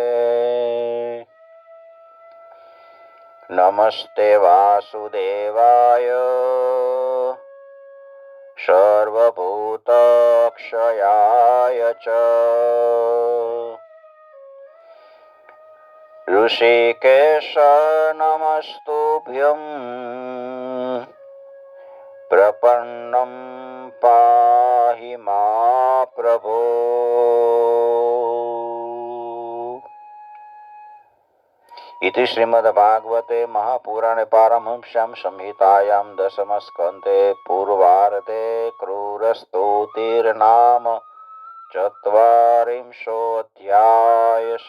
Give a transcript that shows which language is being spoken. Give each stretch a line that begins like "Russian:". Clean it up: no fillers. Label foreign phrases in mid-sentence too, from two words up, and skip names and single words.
Sanskrit: नमस्ते वासुदेवाय सर्वभूतक्षयाय च ऋषिकेश नमस्तुभ्यं प्रपन्नं पाहि मा प्रभो. इति श्रीमद्भागवते महापुराणे पारमहंस्यां संहितायां दशमस्कन्धे पूर्वार्धे क्रूरस्तुतिर्नाम चत्वारिंशोऽध्याय.